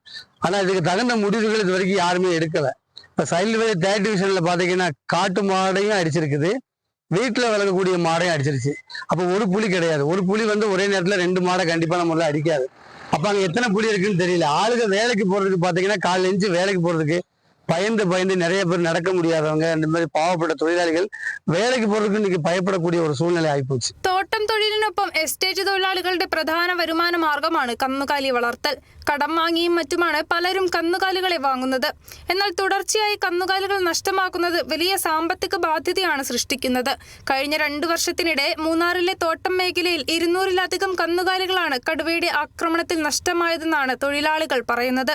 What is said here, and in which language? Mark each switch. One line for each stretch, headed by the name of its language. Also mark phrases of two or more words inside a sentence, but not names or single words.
Tamil: ஆனா இதுக்கு தகுந்த முடிவுகள் இது வரைக்கும் யாருமே எடுக்கல. இப்போ சைல்டு வேலி 3rd டிவிஷன்ல பாத்தீங்கன்னா காட்டு மாடையும் அடிச்சிருக்குது, வீட்டில் வளர்க்கக்கூடிய மாடையும் அடிச்சிருச்சு. அப்போ ஒரு புலி கிடையாது. ஒரு புலி ஒரே நேரத்தில் 2 மாடை கண்டிப்பாக நம்மள அடிக்காது. அப்போ அங்கே எத்தனை புலி இருக்குன்னு தெரியல. ஆளுங்க வேலைக்கு போகிறதுக்கு பார்த்தீங்கன்னா காலைல எழுந்து வேலைக்கு போகிறதுக்கு பயந்து நிறைய பேர் நடக்க முடியாதவங்க, இந்த மாதிரி பாவப்பட்ட தொழிலாளிகள் வேலைக்கு போறதுக்கு இன்னைக்கு பயப்படக்கூடிய ஒரு சூழ்நிலை ആയിപ്പോச்சு.
Malayalam: തോട്ടം തൊഴിലിനൊപ്പം എസ്റ്റേറ്റ് തൊഴിലാളികളുടെ പ്രധാന വരുമാന മാർഗമാണ് കന്നുകാലി വളർത്തൽ. കടം വാങ്ങിയും മറ്റുമാണ് പലരും കന്നുകാലികളെ വാങ്ങുന്നത്. എന്നാൽ തുടർച്ചയായി കന്നുകാലികൾ നഷ്ടമാക്കുന്നത് വലിയ സാമ്പത്തിക ബാധ്യതയാണ് സൃഷ്ടിക്കുന്നത്. കഴിഞ്ഞ 2 വർഷത്തിനിടെ മൂന്നാറിലെ തോട്ടം മേഖലയിൽ 200-ലധികം കന്നുകാലികളാണ് കടുവയുടെ ആക്രമണത്തിൽ നഷ്ടമായതെന്നാണ് തൊഴിലാളികൾ പറയുന്നത്.